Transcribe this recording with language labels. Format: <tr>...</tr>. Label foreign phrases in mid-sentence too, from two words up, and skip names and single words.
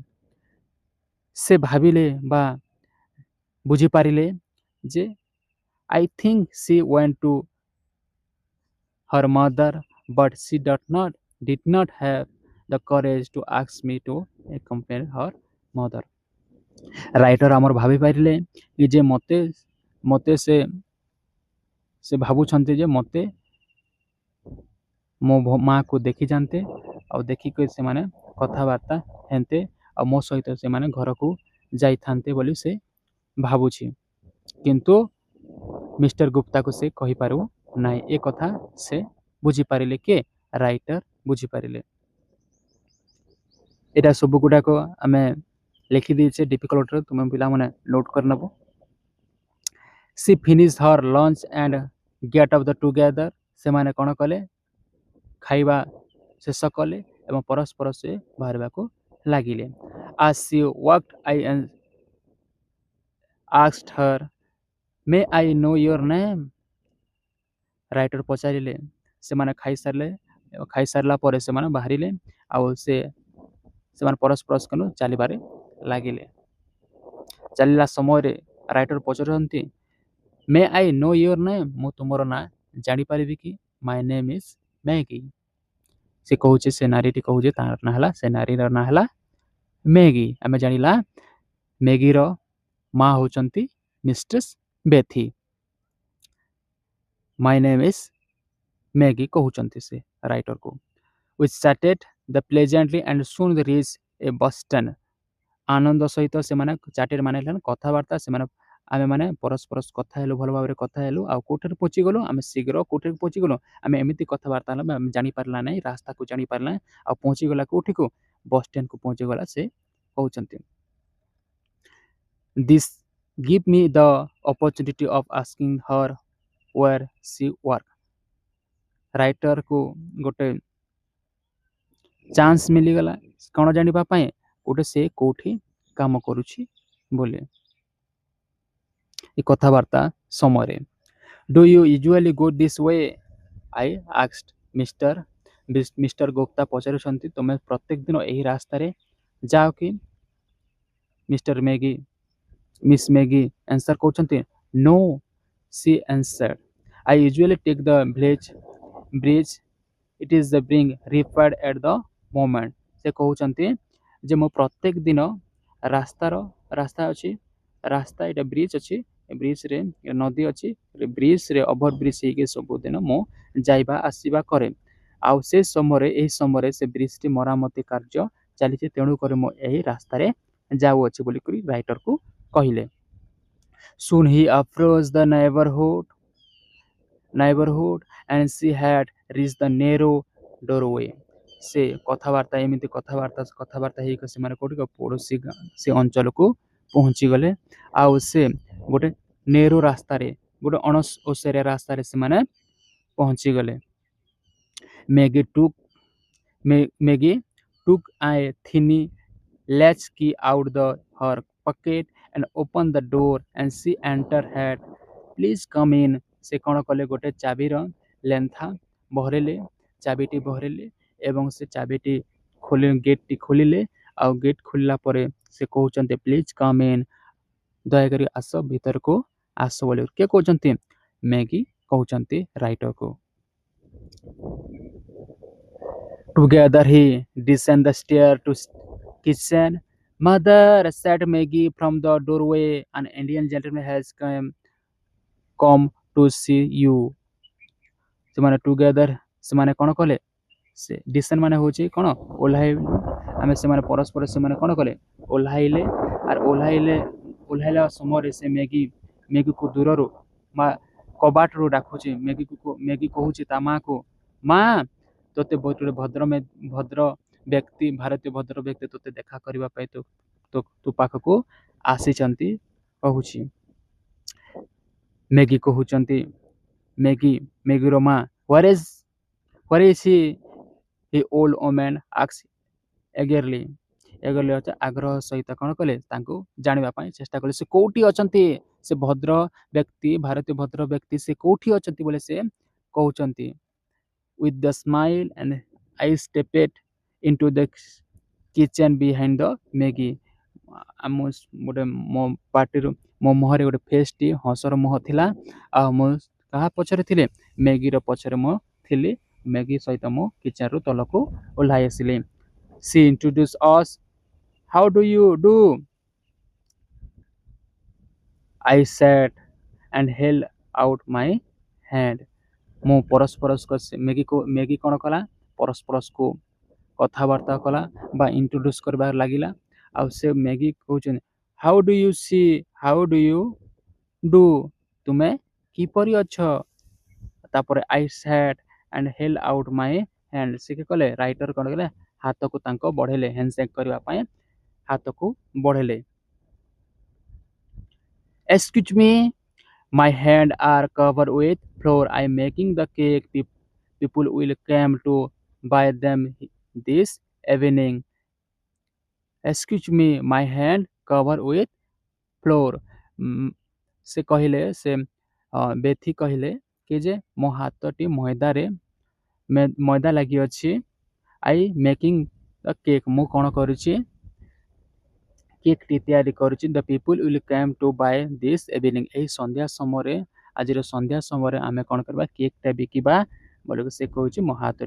<or>ସେ ଭାବିଲେ ବା ବୁଝିପାରିଲେ ଯେ</or> <en>I think she went to her mother, but she did not have the courage to ask me to accompany her mother।</en> <or>ରାଇଟର ଆମର ଭାବିପାରିଲେ କି ଯେ ମୋତେ ସେ ଭାବୁଛନ୍ତି ଯେ ମୋତେ ମୋ ମାଆକୁ ଦେଖିଯାନ୍ତେ ଆଉ ଦେଖିକି ସେମାନେ କଥାବାର୍ତ୍ତା ହେନ୍ତେ ଆଉ ମୋ ସହିତ ସେମାନେ ଘରକୁ ଯାଇଥାନ୍ତେ ବୋଲି ସେ ଭାବୁଛି। କିନ୍ତୁ ମିଷ୍ଟର ଗୁପ୍ତାକୁ ସେ କହିପାରୁ ନାହିଁ। ଏ କଥା ସେ ବୁଝିପାରିଲେ କିଏ ରାଇଟର ବୁଝିପାରିଲେ। ଏଇଟା ସବୁ ଗୁଡ଼ାକ ଆମେ ଲେଖିଦେଇଛେ ଡିଫିକଲ୍ଟରେ ତୁମେ ପିଲାମାନେ ନୋଟ୍ କରିନେବ।</or> <en>she finished her lunch and get up the together।</en> <or>ସେମାନେ କ'ଣ କଲେ ଖାଇବା ଶେଷ କଲେ ଏବଂ ପରସ୍ପର ସେ ବାହାରିବାକୁ ଲାଗିଲେ।</or> <en>as she walked I asked her may I know your name।</en> <or>ରାଇଟର ପଚାରିଲେ ସେମାନେ ଖାଇସାରିଲା ପରେ ସେମାନେ ବାହାରିଲେ ଆଉ ସେମାନେ ପରସ୍ପର ଚାଲିବାରେ ଲାଗିଲେ। ଚାଲିଲା ସମୟରେ ରାଇଟର ପଚାରୁଛନ୍ତି</or> <en>may I know your name.</en> <or>ମୁଁ ତୁମର ନାଁ ଜାଣିପାରିବି କି?</or> <en>my name is Maggie.</en> <or>ସେ କହୁଛି ସେ ନାରୀଟି କହୁଛି ତାର ନାଁ ହେଲା ସେ ନାରୀର ନାଁ ହେଲା ମ୍ୟାଗି। ଆମେ ଜାଣିଲା ମ୍ୟାଗିର ମା ହେଉଛନ୍ତି ମିଷ୍ଟ୍ରେସ୍ ବେଥି।</or> <en>my name is Maggie</en> <or>କହୁଛନ୍ତି ସେ ରାଇଟରକୁ।</or> <en>we chatted the pleasantly and soon reached a Boston।</en> <or>ଆନନ୍ଦ ସହିତ ସେମାନେ ଚାଟେଡ୍ ମାନେ କଥାବାର୍ତ୍ତା ଆମେମାନେ ପରସ୍ପର କଥା ହେଲୁ ଭଲ ଭାବରେ କଥା ହେଲୁ ଆଉ କୋଉଠାରେ ପହଞ୍ଚିଗଲୁ ଆମେ ଶୀଘ୍ର କୋଉଠାରେ ପହଞ୍ଚିଗଲୁ ଆମେ ଏମିତି କଥାବାର୍ତ୍ତା ହେଲୁ ଆମେ ଜାଣିପାରିଲା ନାହିଁ ରାସ୍ତାକୁ ଜାଣିପାରିଲା ଆଉ ପହଞ୍ଚିଗଲା କୋଉଠିକୁ ବସଷ୍ଟାଣ୍ଡକୁ ପହଞ୍ଚିଗଲା ସେ କହୁଛନ୍ତି।</or> <en>this give me the opportunity of asking her where she work।</en> <or>ରାଇଟରକୁ ଗୋଟେ ଚାନ୍ସ ମିଳିଗଲା କ'ଣ ଜାଣିବା ପାଇଁ ଗୋଟେ ସେ କୋଉଠି କାମ କରୁଛି ବୋଲି। ଏ କଥାବାର୍ତ୍ତା ସମୟରେ</or> <en>do you usually go this way I asked।</en> <or>ମିଷ୍ଟର ଗୁପ୍ତା ପଚାରୁଛନ୍ତି ତୁମେ ପ୍ରତ୍ୟେକ ଦିନ ଏହି ରାସ୍ତାରେ ଯାଅ କି? ମିସ୍ ମ୍ୟାଗି ଆନ୍ସର କରୁଛନ୍ତି</or> <en>no she answered I usually take the bridge it is the being repaired at the moment।</en> <or>ସେ କହୁଛନ୍ତି ଯେ ମୁଁ ପ୍ରତ୍ୟେକ ଦିନ ରାସ୍ତା ଅଛି ରାସ୍ତା ଏଇଟା ବ୍ରିଜ ଅଛି ବ୍ରିଜରେ ନଦୀ ଅଛି ବ୍ରିଜରେ ଓଭର ବ୍ରିଜ ହେଇକି ସବୁଦିନ ମୁଁ ଯାଇବା ଆସିବା କରେ ଆଉ ଏହି ସମୟରେ ସେ ବ୍ରିଜଟି ମରାମତି କାର୍ଯ୍ୟ ଚାଲିଛି ତେଣୁକରି ମୁଁ ଏହି ରାସ୍ତାରେ ଯାଉଅଛି ବୋଲିକରି ରାଇଟରକୁ କହିଲେ।</or> <en>soon he approached the neighborhood and she had reached the narrow doorway।</en> <or>ସେ କଥାବାର୍ତ୍ତା ହେଇକି ସେମାନେ କୋଉଠି ପଡ଼ୋଶୀ ସେ ଅଞ୍ଚଳକୁ ପହଞ୍ଚିଗଲେ ଆଉ ସେ ଗୋଟେ ନେରୁ ରାସ୍ତାରେ ଗୋଟେ ଅଣଓସାରିଆ ରାସ୍ତାରେ ସେମାନେ ପହଞ୍ଚିଗଲେ।</or> <en>ମ୍ୟାଗି took Maggie took a tiny latch key out her pocket and opened the door and she entered had please come in</en> <or>ସେ କ'ଣ କଲେ ଗୋଟେ ଚାବିର ଲେନ୍ଥା ବହରେଇଲେ ଚାବିଟି ବହରେଇଲେ ଏବଂ ସେ ଚାବିଟି ଗେଟ୍ଟି ଖୋଲିଲେ ଆଉ ଗେଟ୍ ଖୋଲିଲା ପରେ ସେ କହୁଛନ୍ତି</or> <en>please come in</en> <or>ଦୟାକରି ଆସ ଭିତରକୁ ଆସ ବୋଲି କିଏ କହୁଛନ୍ତି ମ୍ୟାଗି କହୁଛନ୍ତି ରାଇଟରକୁ</or> <en>Together he descended the stair to kitchen. Mother, said Maggie from the doorway, an Indian gentleman has come to see you.</en> <or>ସେମାନେ ଟୁଗେଦର ସେମାନେ କ'ଣ କଲେ ସେ ଡିସେଣ୍ଟ ମାନେ ହେଉଛି କ'ଣ ଓହ୍ଲାଇଲେ ଆମେ ସେମାନେ ପରସ୍ପର ସେମାନେ କ'ଣ କଲେ ଓହ୍ଲାଇଲେ ଆର୍ ଓହ୍ଲାଇଲା ସମୟରେ ସେ ମ୍ୟାଗିକୁ ଦୂରରୁ ମା କବାଟରୁ ଡାକୁଛି ମ୍ୟାଗି କହୁଛି ତା ମାଆକୁ ମା ତୋତେ ଗୋଟେ ଭଦ୍ର ବ୍ୟକ୍ତି ଭାରତୀୟ ଭଦ୍ର ବ୍ୟକ୍ତି ତୋତେ ଦେଖା କରିବା ପାଇଁ ତୋ ପାଖକୁ ଆସିଛନ୍ତି କହୁଛି ମ୍ୟାଗି କହୁଛନ୍ତି ମ୍ୟାଗିର ମା</or> <en>where is he the old woman asked eagerly</en> <or>ଆଗ୍ରହ ସହିତ କ'ଣ କଲେ ତାଙ୍କୁ ଜାଣିବା ପାଇଁ ଚେଷ୍ଟା କଲେ ସେ କୋଉଠି ଅଛନ୍ତି ସେ ଭାରତୀୟ ଭଦ୍ର ବ୍ୟକ୍ତି ସେ କୋଉଠି ଅଛନ୍ତି ବୋଲି ସେ କହୁଛନ୍ତି</or> <en>with the smile and I stepped into the kitchen behind the Maggie</en> <or>ଗୋଟେ ମୋ ପାଟିରୁ ମୋ ମୁହଁରେ ଗୋଟେ ଫେସ୍ଟି ହସର ମୁହଁ ଥିଲା ଆଉ ମୁଁ କାହା ପଛରେ ଥିଲେ ମ୍ୟାଗିର ପଛରେ ମୁଁ ଥିଲି ମ୍ୟାଗି ସହିତ ମୁଁ କିଚେନରୁ ତଳକୁ ଓହ୍ଲାଇ ଆସିଲି</or> <en>she introduced us how do you do I sat and held out my hand</en> <or>ମୁଁ ପରସ୍ପରକୁ ମ୍ୟାଗି କ'ଣ କଲା ପରସ୍ପରକୁ କଥାବାର୍ତ୍ତା କଲା ବା ଇଣ୍ଟ୍ରୋଡ୍ୟୁସ୍ କରିବାରେ ଲାଗିଲା ଆଉ ସେ ମ୍ୟାଗି କହୁଛନ୍ତି</or> <en>how do you do</en> <or>ତୁମେ କିପରି ଅଛ ତାପରେ</or> <en>I sat and held out my hand</en> <or>ସେ କି କଲେ ରାଇଟର କ'ଣ କଲେ ହାତକୁ ତାଙ୍କ ବଢ଼େଇଲେ ହ୍ୟାଣ୍ଡସେକ୍ କରିବା ପାଇଁ ହାତକୁ ବଢ଼େଇଲେ</or> <en>Excuse me, my hands are covered with flour. I'm making the cake. People will come to buy them this evening. Excuse me, my hand covered with flour.</en> <or>ସେ କହିଲେ ସେ ବେଥି କହିଲେ କି ଯେ ମୋ ହାତଟି ମଇଦା ଲାଗିଅଛି</or> <en>I making the cake</en> <or>ମୁଁ କ'ଣ କରୁଛି କେକ୍ଟି ତିଆରି କରୁଛି</or> <en>the people will come to buy this evening</en> <or>ଏହି ଆଜିର ସନ୍ଧ୍ୟା ସମୟରେ ଆମେ କ'ଣ କରିବା କେକ୍ଟା ବିକିବା ବୋଲିକି ସେ କହୁଛି ମୋ</or>